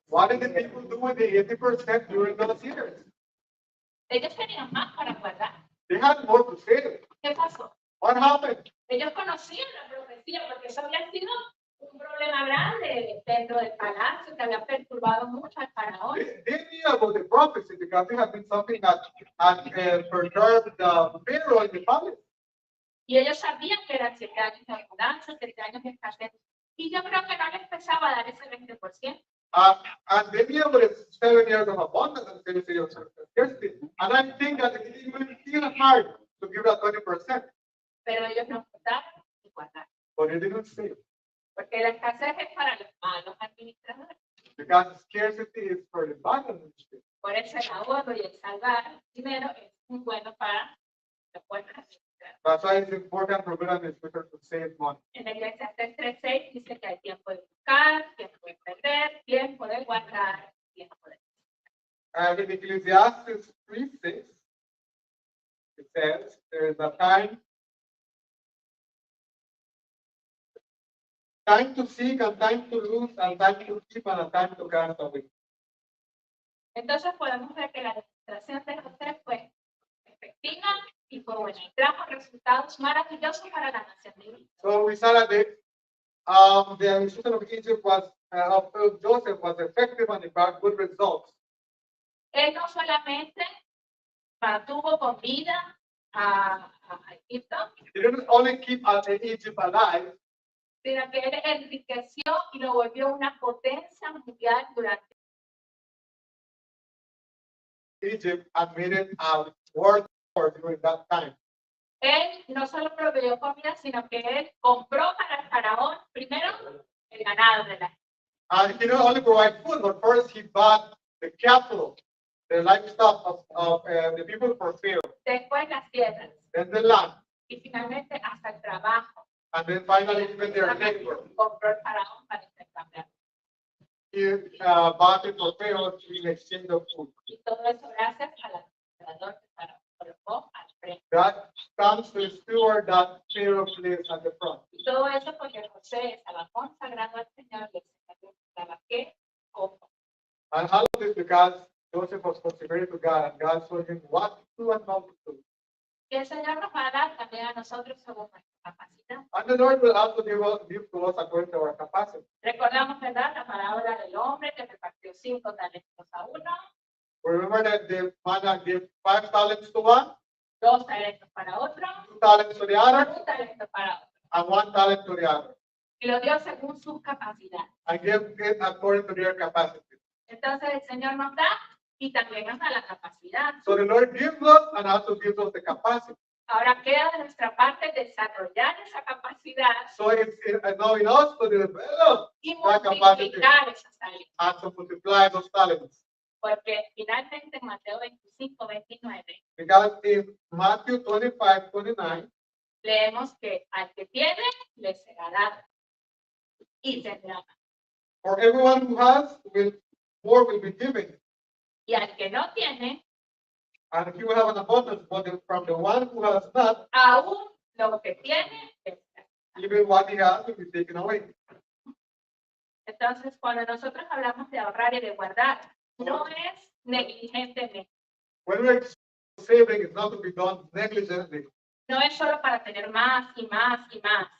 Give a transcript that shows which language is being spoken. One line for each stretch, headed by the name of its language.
English: what did the people do with the 80% during those years?
Spanish: Ellos tenían más para guardar.
English: They had more to save.
Spanish: ¿Qué pasó?
English: What happened?
Spanish: Ellos conocían la profecía porque eso había sido un problema grande dentro del palacio que había perturbado mucho al faraón.
English: They knew about the prophecy because it had been something that had perturbed the Pharaoh in the palace.
Spanish: Y ellos sabían que eran 7 años de abundancia, 7 años de escasez. Y yo creo que no les pesaba dar ese 20%.
English: And they knew about the 7 years of abundance and 7 years of scarcity. And I think that it even feel hard to give that 20%.
Spanish: Pero ellos no guardaron y guardaron.
English: But they didn't say.
Spanish: Porque la escasez es para los malos administradores.
English: Because scarcity is for the bad administrators.
Spanish: Por eso el ahorro y el salvar dinero es muy bueno para los buenos administradores.
English: That's why it's important for good administrators to save money.
Spanish: En Eclesiastés 3:6 dice que hay tiempo de buscar, tiempo de perder, tiempo de guardar, tiempo de...
English: And in Ecclesiastes 3:6, it says there is a time to seek and time to lose and time to keep and a time to cast away.
Spanish: Entonces podemos ver que la administración de José fue efectiva y fue buena. Y trajo resultados maravillosos para la nación de Egipto.
English: So we saw that the administration of Egypt was of Joseph was effective and it brought good results.
Spanish: Él no solamente mantuvo con vida a Egipto,
English: He didn't only keep Egypt alive,
Spanish: sino que él enriqueció y lo volvió una potencia mundial durante
English: Egypt and made it a world power during that time.
Spanish: Él no solo proveyó comida, sino que él compró para el faraón primero el ganado de la.
English: And he not only provide food, but first he bought the cattle, the livestock of the people for Pharaoh.
Spanish: Después las tierras.
English: Then the land.
Spanish: Y finalmente hasta el trabajo.
English: And then finally even their labor.
Spanish: Compró el faraón para intercambiar.
English: He bought it for Pharaoh in exchange of food.
Spanish: Y todo eso gracias al administrador que faraón colocó al frente.
English: That comes to the steward that Pharaoh placed at the front.
Spanish: Y todo eso porque José estaba consagrado al Señor y el Señor estaba que como.
English: And all of this because Joseph was consecrated to God and God told him what to do and how to do.
Spanish: Y el Señor nos va a dar también a nosotros según nuestra capacidad.
English: And the Lord will also give to us according to our capacity.
Spanish: Recordamos, ¿verdad?, la parábola del hombre que repartió 5 talentos a uno.
English: Remember that the man that gave 5 talents to one,
Spanish: 2 talentos para otro,
English: 2 talents to the other,
Spanish: 1 talento para otro.
English: and 1 talent to the other.
Spanish: Y lo dio según sus capacidades.
English: And gave it according to their capacity.
Spanish: Entonces el Señor nos da y también nos da la capacidad.
English: So the Lord gives us and also gives us the capacity.
Spanish: Ahora queda de nuestra parte desarrollar esa capacidad
English: So it's now in us to develop
Spanish: y
English: that capacity
Spanish: multiplicar esas talentos.
English: and to multiply those talents.
Spanish: Porque finalmente en Mateo 25:29
English: Because in Matthew 25:29,
Spanish: leemos que al que tiene le será dado y tendrá más.
English: for everyone who has, more will be given.
Spanish: Y al que no tiene,
English: And he will have an abundance, but from the one who has not,
Spanish: aún lo que tiene le será.
English: even what he has will be taken away.
Spanish: Entonces, cuando nosotros hablamos de ahorrar y de guardar, no es negligentemente.
English: When we're saving, it's not to be done negligently.
Spanish: No es solo para tener más y más y más.